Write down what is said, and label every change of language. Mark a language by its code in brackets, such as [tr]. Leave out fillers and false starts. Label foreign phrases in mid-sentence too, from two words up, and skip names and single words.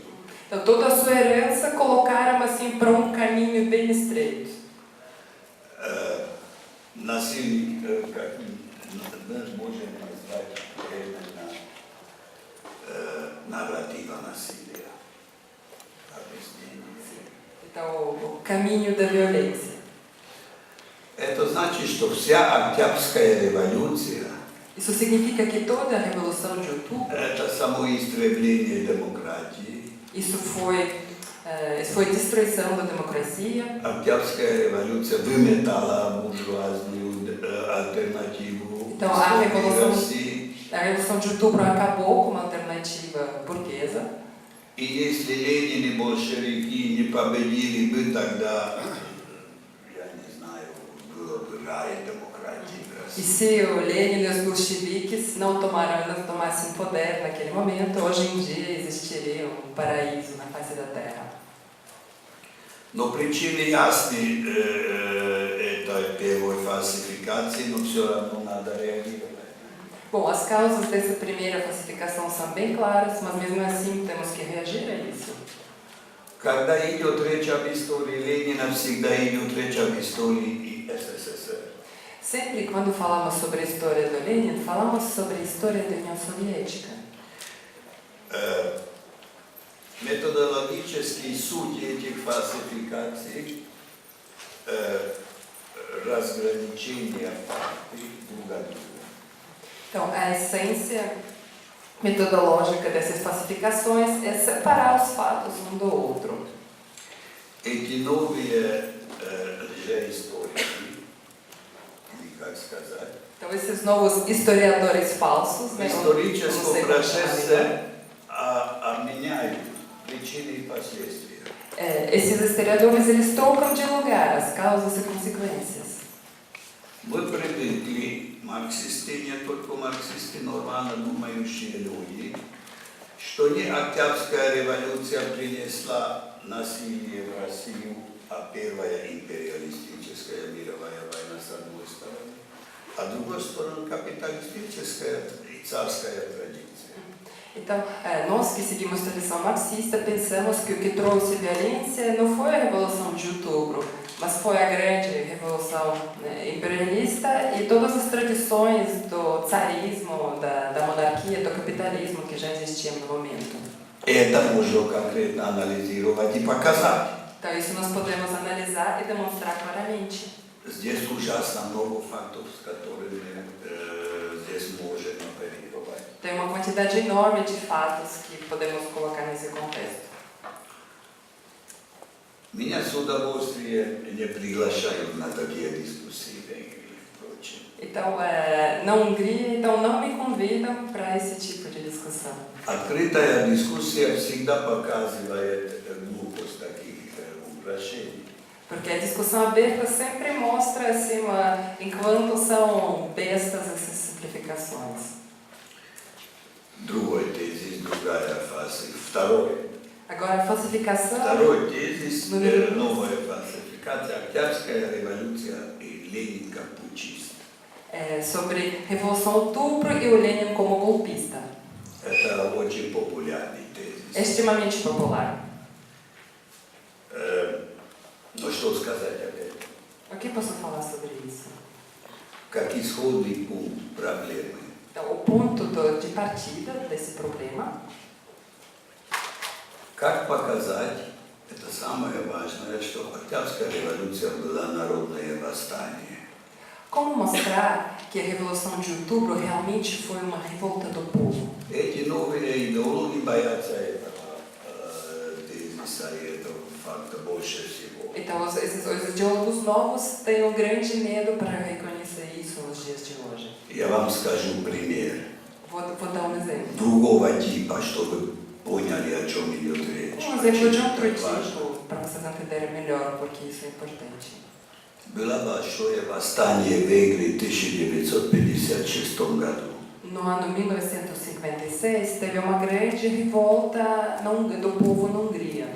[pt] Então, toda a sua herança colocaram assim para um caminho bem estreito. [ru] насильник, как нас можем назвать, нарратива насилия, объяснение. [pt] Então, o caminho da violência. [ru] Это значит, что вся Октябрьская революция [pt] Isso significa que toda a Revolução de Outubro, [ru] это самоистребление демократии. [pt] isso foi destruição da democracia. [ru] Октябрьская революция выметала буржуазную альтернативу [pt] Então, a [ru] России. [pt] Revolução de Outubro acabou com uma alternativa burguesa. [ru] И если Ленин и большевики не победили бы, тогда, я не знаю, было бы рай демократии в [pt] E [ru] России. [pt] se o Lenin e os bolcheviques não tomassem poder naquele momento, hoje em dia existiria um paraíso na face da Terra. [ru] Но причины ясны этой первой фальсификации, но все равно надо реагировать. [pt] Bom, as causas dessa primeira falsificação são bem claras, mas mesmo assim temos que reagir a isso. [ru] Когда идет речь об истории Ленина, всегда идет речь об истории и СССР. [pt] Sempre quando falamos sobre a história do Lenin, falamos sobre a história da União Soviética. [ru] Методологический суть этих фальсификаций разграничение фактов друг от друга. [pt] Então, a essência metodológica dessas falsificações é separar os fatos um do outro. [ru] Эти новые лжеисторики, или как сказать, [pt] Então, esses novos historiadores falsos, [ru] в [pt] né, [ru] историческом [pt] como [ru] процессе меняют причины и последствия. [pt] esses historiadores, eles trocam de lugar as causas e consequências. [ru] Мы привыкли, марксисты, не только марксисты, нормально думающие люди, что не Октябрьская революция принесла насилие в Россию, а первая империалистическая мировая война с одной стороны, а с другой стороны капиталистическая и царская традиция. [pt] Então, nós que seguimos a tradição marxista pensamos que o que trouxe violência não foi a Revolução de Outubro, mas foi a grande Revolução, né, imperialista e todas as tradições do tsarismo, da monarquia, do capitalismo que já existiam no momento. [ru] Это можно конкретно анализировать и показать. [pt] Então, isso nós podemos analisar e demonstrar claramente. [ru] Здесь ужасно много фактов, с которыми здесь можем оперировать. [pt] Tem uma quantidade enorme de fatos que podemos colocar nesse contexto. [ru] Меня с удовольствием не приглашают на такие дискуссии в Венгрии, впрочем. [pt] Então, na Hungria, então não me convidam para esse tipo de discussão. [ru] Открытая дискуссия всегда показывает глупость таких упрощений. [pt] Porque a discussão aberta sempre mostra assim, enquanto são bestas essas simplificações. [ru] Другой тезис, другая фаза. Второй [pt] Agora, a falsificação. [ru] Второй тезис, новая фальсификация, Октябрьская революция и Ленин как путчист. [pt] Sobre Revolução Outubro e o Lenin como golpista. [ru] Это очень популярный тезис. [pt] Extremamente popular. [ru] Но что сказать об этом? [pt] O que posso falar sobre isso? [ru] Как исходный пункт проблемы. [pt] Então, o ponto de partida desse problema. [ru] Как показать, это самое важное, что Октябрьская революция была народное восстание. [pt] Como mostrar que a Revolução de Outubro realmente foi uma revolta do povo? [ru] Эти новые идеологи боятся этого тезиса и этого факта больше всего. [pt] Então, os ideólogos novos têm um grande medo para reconhecer isso nos dias de hoje. [ru] Я вам скажу пример. [pt] Vou dar exemplo. [ru] Другого типа, чтобы поняли, о чем идет речь. [pt] Exemplo de outro [ru] Это важно. [pt] tipo, para vocês entenderem melhor, porque isso é importante. [ru] Было большое восстание в Венгрии в 1956 году. [pt] No ano 1956, teve uma grande revolta do povo na Hungria.